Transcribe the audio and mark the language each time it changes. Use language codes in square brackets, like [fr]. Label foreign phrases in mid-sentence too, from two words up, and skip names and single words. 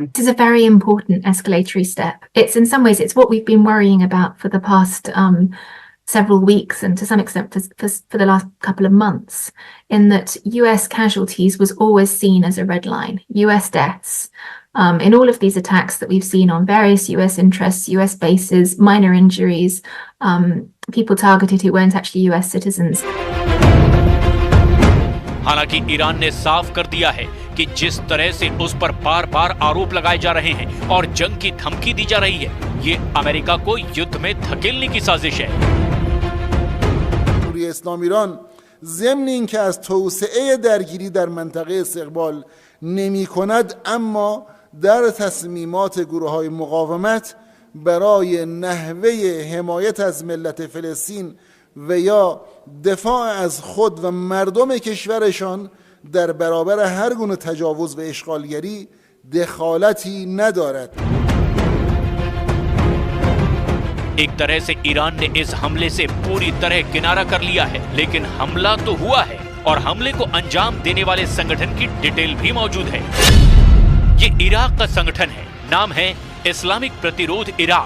[en] This is a very important escalatory step. It's in some ways, it's what we've been worrying about for the past several weeks and to some extent for the last couple of months, in that US casualties was always seen as a red line, US deaths. In all of these attacks that we've seen on various US interests, US bases, minor injuries, people targeted who weren't actually US citizens. [hi] हालांकि ईरान ने साफ कर दिया है कि जिस तरह से उस पर बार-बार आरोप लगाए जा रहे हैं और जंग की धमकी दी जा रही है, ये अमेरिका को युद्ध में धकेलने की साजिश है। [fa] جمهوری اسلامی ایران ضمن اینکه از توسعه درگیری در منطقه استقبال نمی‌کند، اما در تصمیمات گروه‌های مقاومت برای نحوه حمایت از ملت فلسطین و یا دفاع از خود و مردم کشورشان در برابر هر گونه تجاوز و اشغالگری دخالتی ندارد. [hi] एक तरह से ईरान ने इस हमले से पूरी तरह किनारा कर लिया है, लेकिन हमला तो हुआ है और हमले को अंजाम देने वाले संगठन की डिटेल भी मौजूद है। ये इराक का संगठन है, नाम है इस्लामिक प्रतिरोध इराक।